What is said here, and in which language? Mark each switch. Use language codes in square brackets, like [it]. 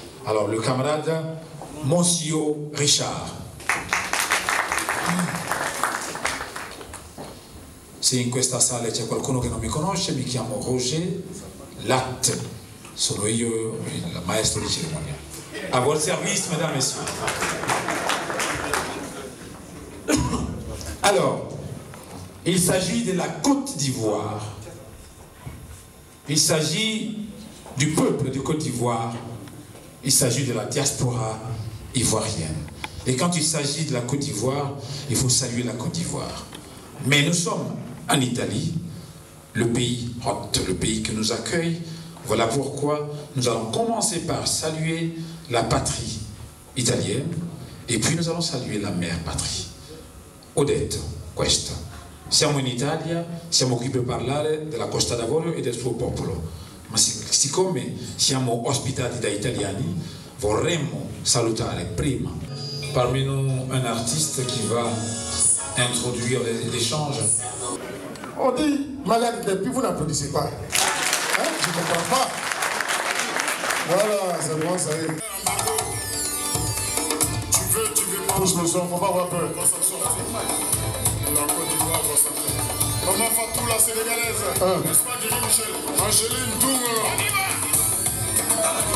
[it] Allora, [fr] le camarade Monsieur Richard. [it] Se in questa sala c'è qualcuno che non mi conosce, mi chiamo Roger Latte, sono io il maestro di cerimonia. [fr] À votre service, mesdames et messieurs. Alors, il s'agit de la Côte d'Ivoire. Il s'agit du peuple de Côte d'Ivoire. Il s'agit de la diaspora ivoirienne. Et quand il s'agit de la Côte d'Ivoire, il faut saluer la Côte d'Ivoire. Mais nous sommes en Italie, le pays hôte, le pays qui nous accueille. Voilà pourquoi nous allons commencer par saluer la patrie italienne et puis nous allons saluer la mère patrie. [it] Ho detto questo. Siamo in Italia, siamo qui per parlare della Costa d'Avorio e del suo popolo, ma siccome siamo ospitati da italiani, vorremmo salutare prima [fr] parmi nous un artiste qui va introduire l'échange. On dit malade et puis vous n'applaudissez pas. Hein? Je ne comprends pas. Voilà, c'est bon, ça y est. Tu veux pas. Pousse le son, faut pas avoir peur. La Côte d'Ivoire, Maman Fatou, la sénégalaise. N'est-ce pas, Guéry Michel? Angéline Tour.